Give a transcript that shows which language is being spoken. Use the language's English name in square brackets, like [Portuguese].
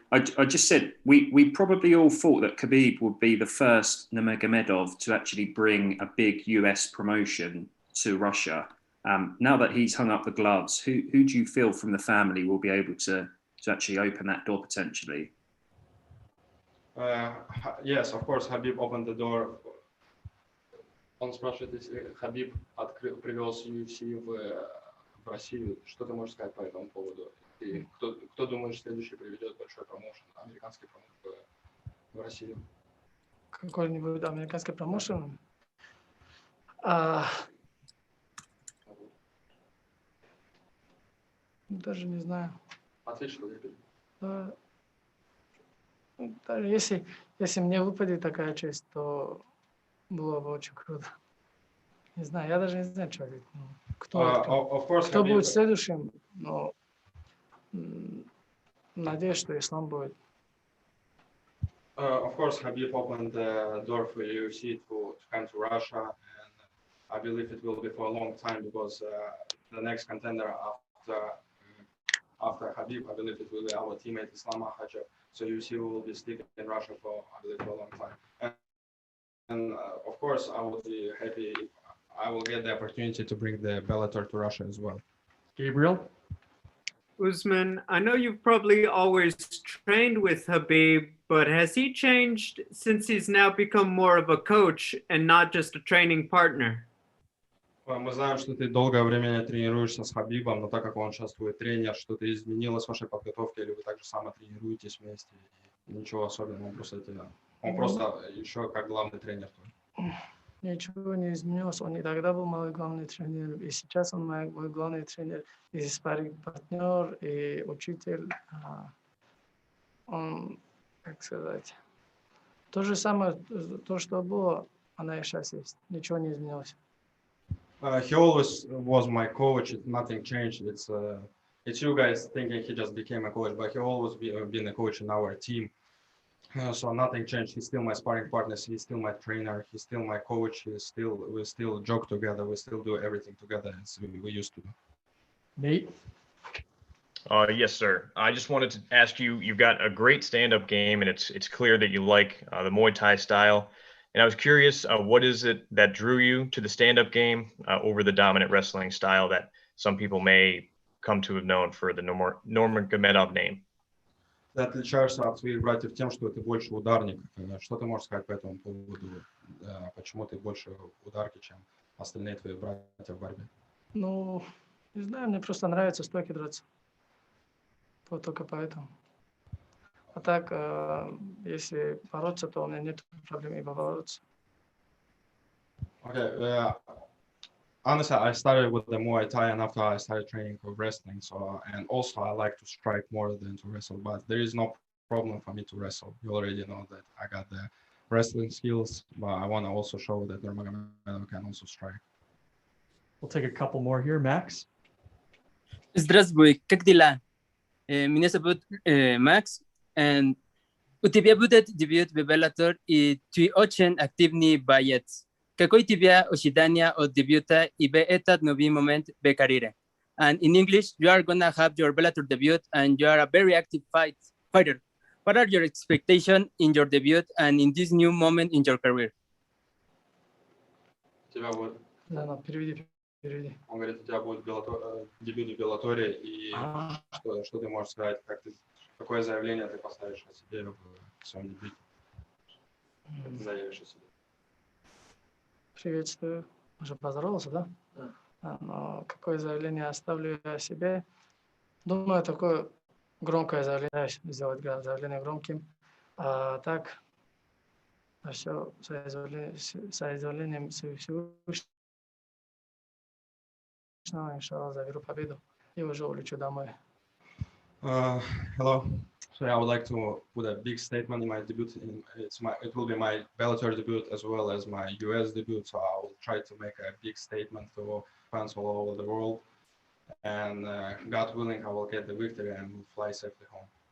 [English] I just said we probably all thought that Khabib would be the first Nurmagomedov to actually bring a big US promotion to Russia. Now that he's hung up the gloves, who do you feel from the family will be able to actually open that door potentially? Yes, of course, Khabib opened the door. [Russian] Он спрашивает, если Khabib привез UFC в Россию, что ты можешь сказать по этому поводу? И кто думаешь, следующий приведет большой промоушен, американский промоушен в Россию? Какой-нибудь американский промоушен? Даже не знаю. Ответь, что ты Даже если мне выпадет такая честь, то было бы очень круто. Не знаю, я даже не знаю, что говорить. [English] Of course, [Russian] Кто будет следующим? Но надеюсь, что Ислам будет. [English] of course, Khabib opened the door for UFC to come to Russia, and I believe it will be for a long time because the next contender after Khabib, I believe it will be our teammate Islam Makhachev. So UFC will be sticking in Russia for, I believe, for a long time. And of course, I will be happy if I will get the opportunity to bring the Bellator to Russia as well. Gabriel? Usman, I know you've probably always trained with Khabib, but has he changed since he's now become more of a coach and not just a training partner? [Russian] Мы знаем, что ты долгое время тренируешься с Хабибом, но так как он сейчас твой тренер, что-то изменилось в вашей подготовке, или вы так же само тренируетесь вместе? Ничего особенного, он просто еще как главный тренер. Ничего не изменилось. Он и тогда был мой главный тренер, и сейчас он мой главный тренер, и спарринг-партнер, и учитель. Он, как сказать, то же самое, то, что было, она и сейчас есть. Ничего не изменилось. [English] He always was my coach. Nothing changed. It's you guys thinking he just became a coach, but he always been a coach in our team. So nothing changed. He's still my sparring partner. He's still my trainer. He's still my coach. We still joke together. We still do everything together as we used to do. Nate? Yes, sir. I just wanted to ask you, you've got a great stand-up game, and it's clear that you like the Muay Thai style. And I was curious, what is it that drew you to the stand-up game over the dominant wrestling style that some people may come to have known for the Nurmagomedov name? [Russian] Ты отличаешься от своих братьев тем, что ты больше ударник. Что ты можешь сказать по этому поводу? Почему ты больше ударки, чем остальные твои братья в борьбе? Ну, не знаю, мне просто нравится стойки драться. Вот только поэтому. А так, если бороться, то у меня нет проблем и побороться. [English] Okay. Honestly, I started with the Muay Thai, and after I started training for wrestling. So, and also I like to strike more than to wrestle. But there is no problem for me to wrestle. You already know that I got the wrestling skills, but I want to also show that Nurmagomedov can also strike. We'll take a couple more here. Max? [Russian] Здравствуй, как дела? Меня зовут Макс, and у тебя будет дебют в Bellator, и ты очень активный боец. Какое у тебя ожидание от дебюта и в этот новый момент в карьере? [English] And in English, you are gonna have your Bellator debut, and you are a very active fighter. What are your expectations in your debut and in this new moment in your career? [Russian] У тебя будет... Да, переведи. Он говорит, у тебя будет дебют в Беллаторе, и что ты можешь сказать, какое заявление ты поставишь о себе в своем дебюте? Что ты заявишь о себе? Приветствую. Уже поздоровался, да? Да. Но какое заявление оставлю я о себе? Думаю, такое громкое заявление, сделать заявление громким. А так, все соизволением Всевышнего, иншаллах, заберу победу и уже улечу домой. [English] Hello. So I would like to put a big statement in my debut. It will be my Bellator debut as well as my US debut. So I will try to make a big statement to fans all over the world. And God willing, I will get the victory and will fly safely home.